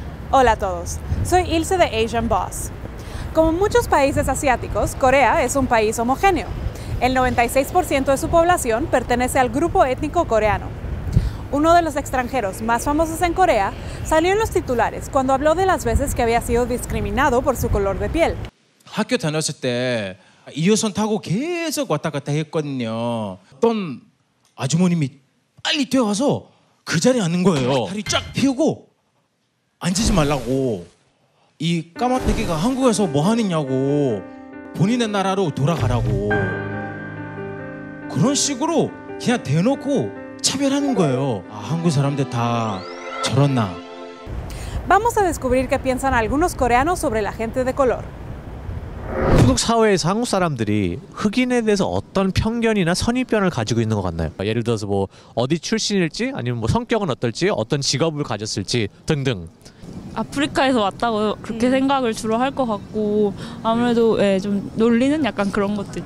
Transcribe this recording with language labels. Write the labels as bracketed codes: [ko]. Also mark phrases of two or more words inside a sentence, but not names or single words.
[es] Hola a todos, soy Ilse de Asian Boss. Como muchos países asiáticos, Corea es un país homogéneo. El 96% de su población pertenece al grupo étnico coreano. Uno de los extranjeros más famosos en Corea salió en los titulares cuando habló de las veces que había sido discriminado por su color de piel. [ko] 학교 다녔을 때 2호선 타고 계속 왔다 갔다 했거든요. 어떤 아주머님이 빨리 뛰어와서 그 자리에 앉는 거예요. 다리 쫙 펴고 앉지 말라고. 이 까마귀가 한국에서 뭐 하느냐고. 본인의 나라로 돌아가라고. 그런 식으로 그냥 대놓고 차별하는 거예요. 아, 한국 사람들 다 저렇나. [es] Vamos a descubrir qué piensan algunos coreanos sobre la gente de color. [ko] 한국 사회에서 한국 사람들이 흑인에 대해서 어떤 편견이나 선입견을 가지고 있는 것 같나요? 예를 들어서 뭐 어디 출신일지 아니면 뭐 성격은 어떨지 어떤 직업을 가졌을지 등등. 아프리카에서 왔다고 그렇게 생각을 주로 할 것 같고 아무래도 예, 좀 놀리는 약간 그런 것들.